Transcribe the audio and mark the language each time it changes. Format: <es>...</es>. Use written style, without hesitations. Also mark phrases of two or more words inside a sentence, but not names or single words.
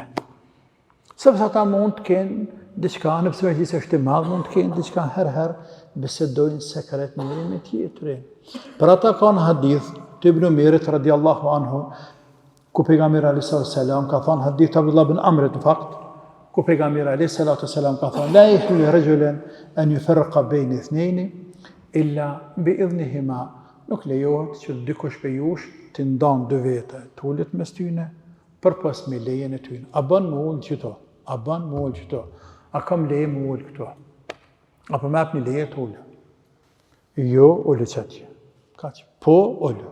<sq>Sepse ata mund të kenë diçka, nëpse mejlisi është i madh, mund të kenë diçka herë bisedojnë sekret njëri me tjetrin. Për ata ka në hadith të Ibn Umerit</sq> <ar>رضي الله عنه,</ar> <sq>ku pejgamberi</sq> <ar>عليه الصلاة والسلام</ar> <sq>ka thënë hadith Abdullah ibn Amr në fakt, ku pejgamberi</sq> <ar>عليه الصلاة والسلام</ar> <sq>ka thënë</sq> <ar>لا يحل لرجل أن يفرق بين اثنين إلا بإذنهما.</ar> <sq>Nuk lejohet që dikush prej jush të ndan dy vete, të ulet mes tyne përpas me lejen e tyne. A bën më ul qëto? A bën më ul qëto? A kam leje më ul këto? Apo më hapni leje të ulë? Jo, ulë qëtje. Kaq. Po, ulë.</sq>